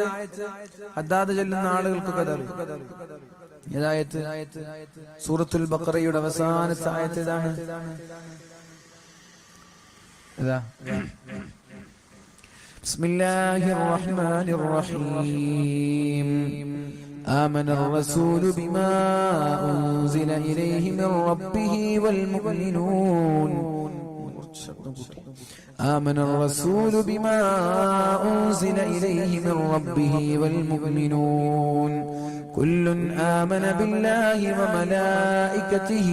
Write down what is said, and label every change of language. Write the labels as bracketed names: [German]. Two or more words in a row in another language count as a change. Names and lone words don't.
[Malayalam] ഹദ്ദാദ് ചൊല്ലുന്ന ആളുകൾക്കൊക്കെ അറിയാം. ഏതായത്ത്? സൂറത്തുൽ ബഖറയുടെ അവസാനത്തെ ആയത്ത് ഇതാണ്. [Arabic] ഇതാ, بسم الله الرحمن الرحيم. آمن الرسول بما أنزل إليه من ربه والمؤمنون. آمن الرسول بما أنزل إليه من ربه والمؤمنون كل آمن بالله وملائكته